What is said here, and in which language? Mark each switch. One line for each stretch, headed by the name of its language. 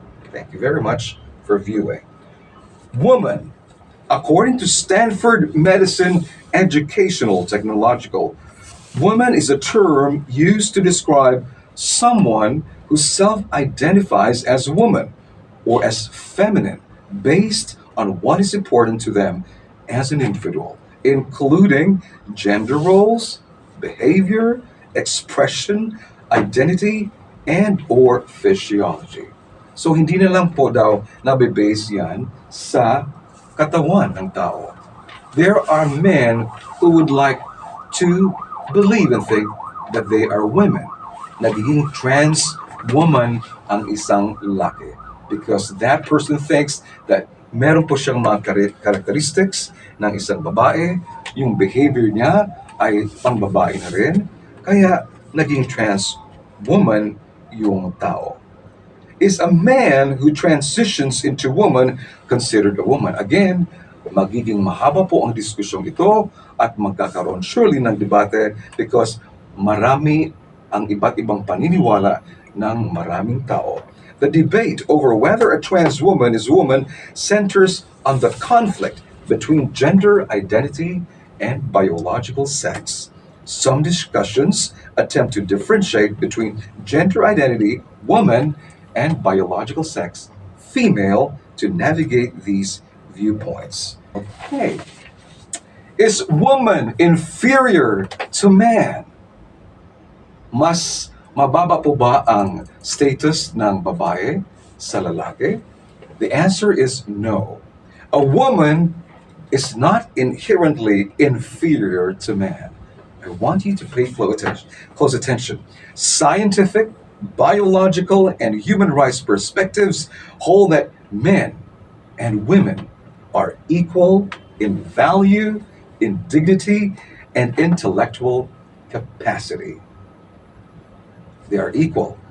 English: Thank you very much for viewing. Woman, according to Stanford Medicine Educational Technological, woman is a term used to describe someone who self identifies as a woman or as feminine based on what is important to them as an individual, including gender roles, behavior, expression, identity, and or physiology.
Filipino: So hindi na lang po daw nabe-base yan sa katawan ng tao.
English: There are men who would like to believe and think that they are women.
Filipino: Nagiging trans woman ang isang lalaki.
English: Because that person thinks that
Filipino: meron po siyang mga characteristics ng isang babae, yung behavior niya ay pang babae na rin, kaya naging trans woman yung tao.
English: Is a man who transitions into woman considered a woman?
Filipino: Again, magiging mahaba po ang diskusyong ito at magkakaroon surely ng debate because marami ang iba't ibang paniniwala ng maraming tao.
English: The debate over whether a trans woman is a woman centers on the conflict between gender identity and biological sex. Some discussions attempt to differentiate between gender identity, woman, and biological sex, female, to navigate these viewpoints. Okay. Is woman inferior to man?
Filipino: Mas mababa po ba ang status ng babae sa lalaki?
English: The answer is no. A woman is not inherently inferior to man. I want you to pay close attention. Scientific, biological, and human rights perspectives hold that men and women are equal in value, in dignity, and intellectual capacity. They are equal.